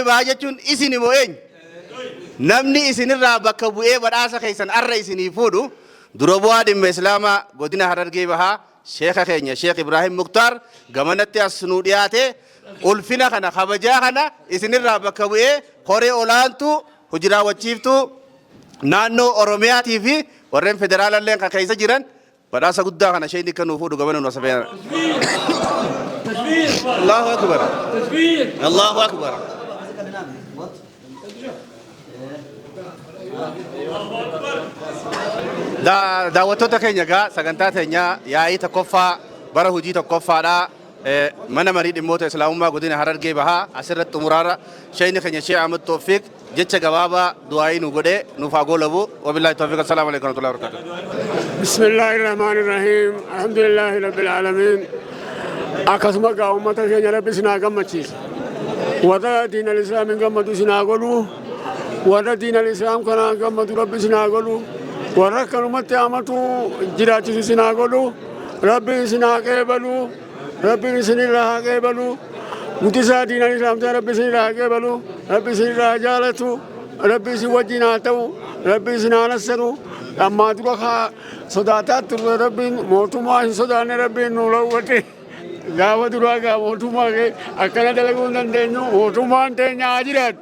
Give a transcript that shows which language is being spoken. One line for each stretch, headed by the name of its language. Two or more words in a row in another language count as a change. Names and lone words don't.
Oromo: Bahaa jechuun isin immoo eenyu namni isinirraa bakka bu'ee badhaasa keessan arra isinii fuudhu dura bu'aa dhimma islaamaa godina Harargee Bahaa sheekha keenya sheekh Ibraahim Muktaar gamanatti as nu dhiyaate ulfina kana kabajaa kana isinirraa bakka bu'ee koree olaantuu hojii raawwachiiftuu naannoo Oromiyaatii fi warreen federaalallee kan keessa jiran badhaasa guddaa kana sheekni kan nuuf fuudhu gamana nu asafeera.
Arabic: الله أكبر. الله أكبر.
Oromo: daawwattoota keenya gaa sagantaa teenya yaa'ii tokkoffaa bara hojii tokkoffaadhaa mana marii dhimmoota islaamummaa godina Harargee Bahaa asirratti xumuraarra sheekni keenya Sheekh Ahmad Tawfiq jecha gabaabaa du'aayii nu godhee nuuf haa goolabu
Arabic: وبالله التوفيق السلام عليكم ورحمة الله وبركاته. بسم الله الرحمن الرحيم الحمد لله رب العالمين
Oromo: akkasuma gaa uummata keenya rabbi sinaa gammachiisa warra
Arabic: دين الإسلام
Oromo: gammadu sinaa godhu warra
Arabic: دين الإسلام
Oromo: kana gammadu rabbi sinaa godhu warra kanumatti amatu jiraachisu sinaa godhu rabbi sinaa qeebalu rabbi sinirraa qeebalu guddisaa
Arabic: دين الإسلام
Oromo: ta'e rabbi sinirraa qeebalu rabbi sinirraa jaalatu rabbi sin wajjin haa ta'u rabbi sinaa nassaru ammaa dura sodaataa turre rabbiin mootummaa hin sodaanne rabbiin nu lawwate gaafa duraa gaa mootummaa akkana dalaguu hin dandeenyu mootummaan teenya haa jiraatu